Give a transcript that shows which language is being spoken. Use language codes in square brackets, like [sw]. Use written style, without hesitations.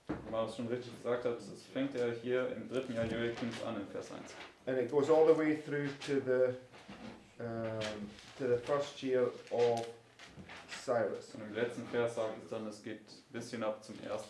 [de] Marius schon richtig gesagt hat, es fängt ja hier im 3. Jahr Joachims an, in Vers 1. [en] And it goes all the way through to the 1st year of Cyrus. [de] Und im letzten Vers sagt es dann, es geht bis hinab zum 1.